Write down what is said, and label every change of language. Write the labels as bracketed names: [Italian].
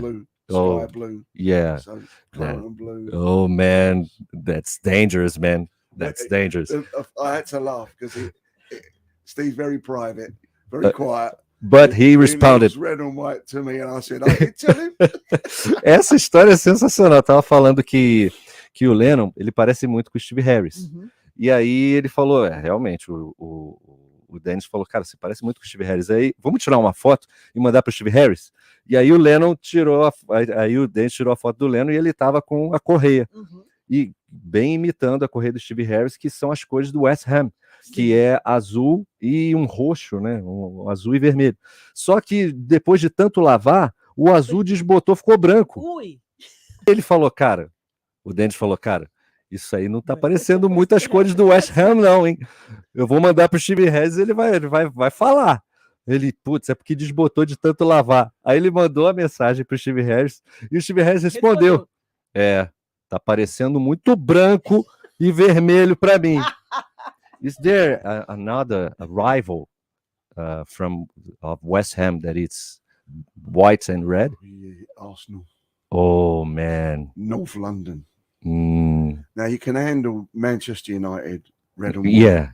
[English] blue, Oh, sky blue. Yeah. So claret and blue. Oh man, that's dangerous, man. That's dangerous. I had to laugh because Steve's very private, very quiet. But he responded. He red and white to me, and I said, I did tell him. [Portuguese] Essa história é sensacional. Eu tava falando que o Lennon, ele parece muito com o Steve Harris. Uhum. E aí ele falou, realmente, o Dennis falou, cara, você parece muito com o Steve Harris. Aí, vamos tirar uma foto e mandar para o Steve Harris? E aí o Lennon aí o Dennis tirou a foto do Lennon e ele tava com a correia. Uhum. E bem imitando a correia do Steve Harris, que são as cores do West Ham, que é azul e um roxo, né? Um azul e vermelho. Só que depois de tanto lavar, o azul desbotou, ficou branco. Ui. Ele falou, cara, o Dennis falou, cara, isso aí não tá parecendo muito as cores do West Ham, não, hein? Eu vou mandar pro Steve Harris e ele vai falar. Ele, putz, é porque desbotou de tanto lavar. Aí ele mandou a mensagem pro Steve Harris e o Steve Harris respondeu. Tá parecendo muito branco e vermelho para mim. [English] Is there another rival from West Ham that it's white and red? Arsenal. Oh man, North London. Now you can handle Manchester United, red and white.